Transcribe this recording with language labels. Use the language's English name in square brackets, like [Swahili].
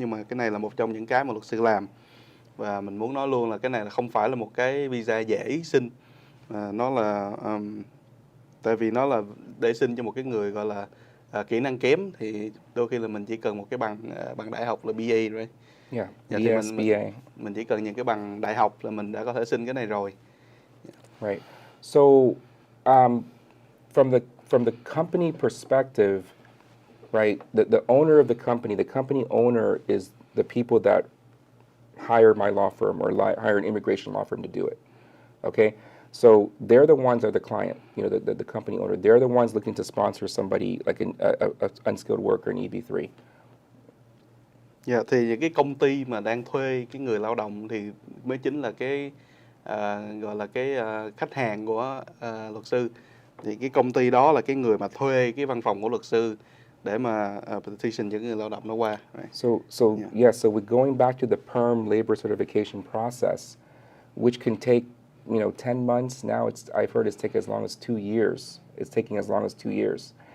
[Vietnamese] Nhưng mà cái này là một trong những cái mà luật sư làm, và mình muốn nói luôn là cái này là không phải là một cái visa dễ xin. Nó là tại vì nó là để xin cho một cái người gọi là kỹ năng kém, thì đôi khi là mình chỉ cần một cái bằng đại học là BA rồi. [English] Yeah, BS, BA. [Vietnamese] Mình chỉ cần những cái bằng đại học là mình đã có thể xin cái này rồi. [English] Right. So, from the company perspective, right? The owner of the company owner is the people that hire my law firm or hire an immigration law firm to do it. Okay. So they're the ones that are the client, the company owner. They're the ones looking to sponsor somebody like an unskilled worker in EB-3. [Vietnamese] Dạ, thì cái công ty mà đang thuê cái người lao động thì mới chính là cái gọi là cái khách hàng của luật sư. Thì cái công ty đó là cái người mà thuê cái văn phòng của luật sư để mà petition những người lao động đó qua. [English] Right? So we're going back to the perm labor certification process, which can take, 10 months. Now I've heard it's taken as long as 2 years. It's taking as long as 2 years.